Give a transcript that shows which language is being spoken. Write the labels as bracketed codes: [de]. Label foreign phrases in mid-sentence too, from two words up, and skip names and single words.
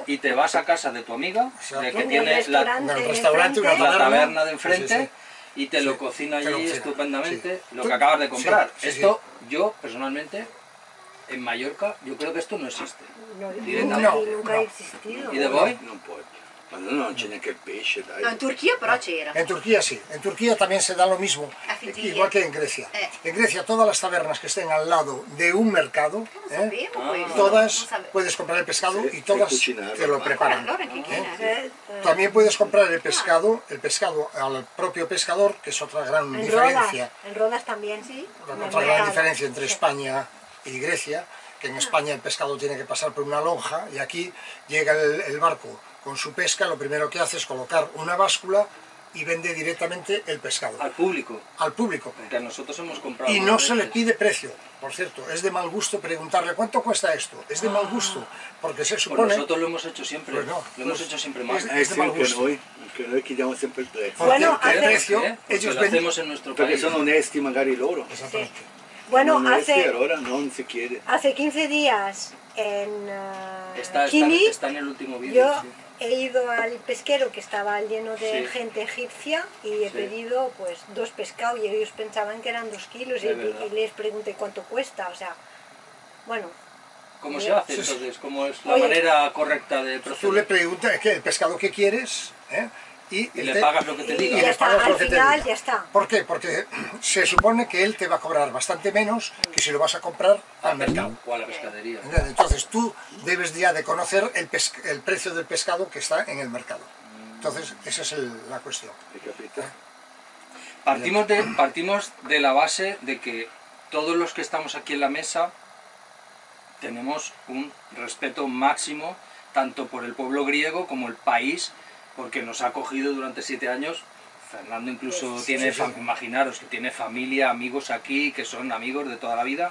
[es] Y te vas a casa de tu amiga, de que En tiene el la restaurante, una taberna de enfrente, sí, sí. y te lo cocina te lo allí cocina, estupendamente sí. lo que acabas de comprar. Sí, sí, Esto, yo personalmente, en Mallorca, yo creo que esto no existe. No, Directamente. nunca ha existido. ¿Y de Boy? [it] Ma non c'è neanche il pesce, dai. No, in Turchia però c'era. [es] En Turquía sí, en Turquía también se da lo mismo, [it] Affinché- [es] igual que en Grecia. En Grecia todas las tabernas que estén al lado de un mercado, [it] Non sapevo questo. [es] todas [it] Non sapevo. [es] puedes comprar el pescado Sí, y todas y cocinarlo. te lo preparan. [it] Allora che china. [es] También puedes comprar el pescado al propio pescador, que es otra gran diferencia. En Rodas también, sí. Otra gran diferencia entre España y Grecia, que en España el pescado tiene que pasar por una lonja y aquí llega el barco con su pesca, lo primero que hace es colocar una báscula y vende directamente el pescado Al público, al público. porque nosotros hemos comprado... Y no varias se le veces. pide precio, por cierto, es de mal gusto preguntarle ¿cuánto cuesta esto? Es de mal gusto, porque se Pues supone... nosotros lo hemos hecho siempre, Pues no, lo hemos pues hecho siempre más. es de mal gusto. [it] Che noi chiediamo sempre il prezzo. [es] Porque Bueno, el hace- precio, Porque ellos lo venden... hacemos en nuestro [it] Perché [es] país. [it] sono onesti magari loro. [es] Exactamente. Bueno, [it] Sono onesti, [es] hace [it] allora non si chiede. [es] 15 días en Está Kimi, en el último vídeo. yo Sí. he ido al pesquero que estaba lleno de Sí. gente egipcia y he Sí. pedido pues 2 pescados y ellos pensaban que eran 2 kilos Es verdad. y les pregunté cuánto cuesta, o sea, bueno, ¿Cómo se hace Sí, sí. entonces? ¿Cómo es la Oye, manera correcta de Tú le proceder? preguntas ¿qué? El pescado que quieres, ¿eh? Y le pagas lo que te diga. y y ya le está, pagas al lo que te final diga. ya está. ¿Por qué? Porque se supone que él te va a cobrar bastante menos que si lo vas a comprar al mercado. O a la pescadería. ¿Entiendes? Entonces tú debes ya de conocer el precio del pescado que está en el mercado. Entonces esa es la cuestión. [it] Hai capito? [es] Partimos de la base de que todos los que estamos aquí en la mesa tenemos un respeto máximo tanto por el pueblo griego como el país, porque nos ha acogido durante 7 años. Fernando incluso tiene, imaginaros que tiene familia, amigos aquí, que son amigos de toda la vida.